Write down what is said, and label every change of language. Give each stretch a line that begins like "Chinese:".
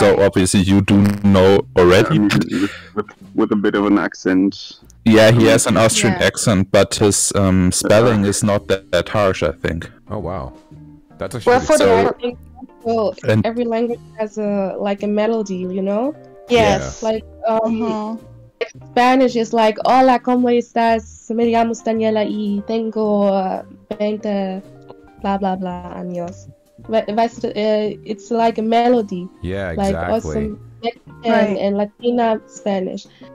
English: So obviously you do know already. With a bit of an accent. Yeah, he has an Austrian accent, but his spelling is not that harsh, I think. Oh wow, that's actually every language has a melody, you know. Yes. Like Spanish is like
Spanish: hola, ¿cómo estás? Me llamo Daniela y tengo 20 blah blah blah años.
English: It's like a melody. Yeah, exactly. Like also Mexican and Latina Spanish.